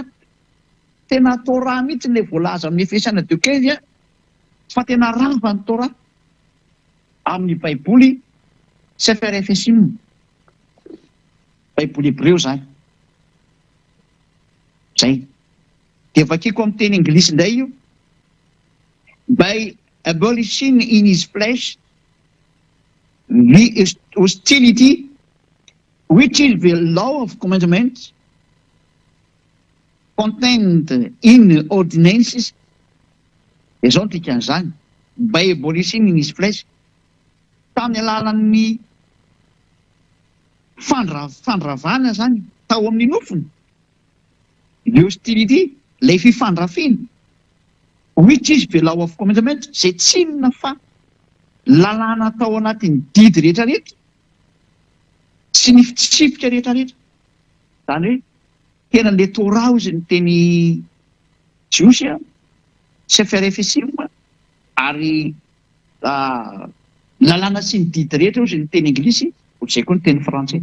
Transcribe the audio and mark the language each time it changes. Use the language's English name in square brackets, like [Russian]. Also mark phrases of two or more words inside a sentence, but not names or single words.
[Malagasy] Tena Torah mihitsy ilay voalaza amin'ny Efesianina 2:15 fa tena rava ny Torah amin'ny baiboly Sefer Efesim. Baiboly Hebreo zany. Zay. Dia vakiko amin'ny teny Anglisy indray io. [English] By abolishing in his flesh the hostility which is the law of commandments contained in ordinances. [Malagasy] Izao no dikan'izany. [English] By abolishing in his flesh. [Malagasy] Tany alalan'ny fandravana zany tao amin'ny nofony. Le hostility, ilay fifandrafiana. [English] Which is the law of commandment, [Malagasy] izay tsy inona fa lalàna tao anatin'ny didy rehetrarehetra sy ny fitsipika rehetrarehetra. Zany hoe tena le Torah izy ny teny jiosy Sefer Efesim ary lalàna sy ny didy rehetra izy ny teny anglisy ohatr'izay koa ny teny frantsay.